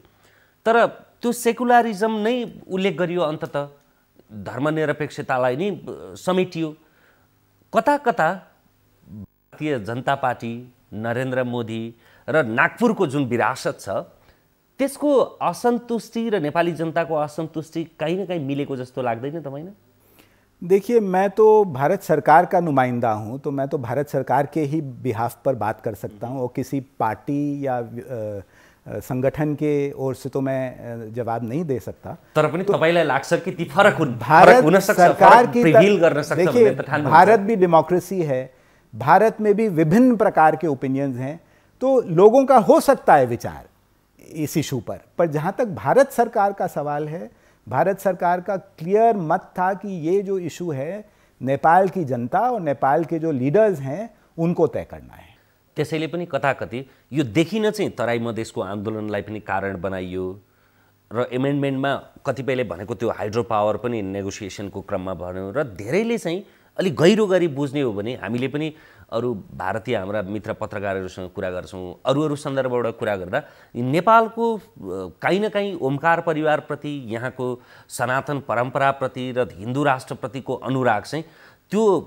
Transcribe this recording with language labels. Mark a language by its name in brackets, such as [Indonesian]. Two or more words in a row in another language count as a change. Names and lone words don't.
[Nepali] तर त्यो सेकुलरिजम नै उल्लेख गरियो, अन्ततः धर्मनिरपेक्षतालाई नै समेटियो। कता कता भारतीय जनता पार्टी, नरेन्द्र मोदी र नागपुरको जुन विरासत छ त्यसको असन्तुष्टि र नेपाली जनताको असन्तुष्टि कहीं न कहीं मिलेको जस्तो लाग्दैन तपाईलाई? [Hindi] देखिए, मैं तो भारत सरकार का नुमाइंदा हूं, तो मैं तो भारत सरकार के ही बिहाफ पर बात कर सकता हूं, और किसी पार्टी या संगठन के ओर से तो मैं जवाब नहीं दे सकता। [Nepali] तर पनि तपाईलाई लाग्छ कि ती फरक हुन सक्छ, सरकार की प्रिभिल गर्न सक्छ? [Hindi] देखिए, भारत भी डेमोक्रेसी है, भारत में भी विभिन्न प्रकार के ओपिनियंस हैं, तो लोगों का हो सकता है विचार इस इशू पर जहां तक भारत सरकार का सवाल है, भारत सरकार का क्लियर मत था कि ये जो इशू है नेपाल की जनता और नेपाल के जो लीडर्स हैं उनको तय करना है। [Nepali] त्यसैले पनि कताकति यो देखिन चाहिँ तराई मधेसको आन्दोलनलाई पनि कारण बनाइयो र एमेन्डमेन्टमा कतिपयले भनेको त्यो [English] hydro power [Nepali] पनि नेगोसिएसनको क्रममा भन्यो र धेरैले चाहिँ अलि गहिरो गरी बुझ्ने हो भने हामीले पनि अरू भारतीय हाम्रा मित्र पत्रकारहरूसँग कुरा गर्छौँ, अरू सन्दर्भबाट कुरा गर्दा नेपालको कहीँ न कहीँ ओमकार परिवारप्रति, यहाँको सनातन परम्पराप्रति र हिन्दू राष्ट्रप्रतिको अनुराग चाहिँ त्यो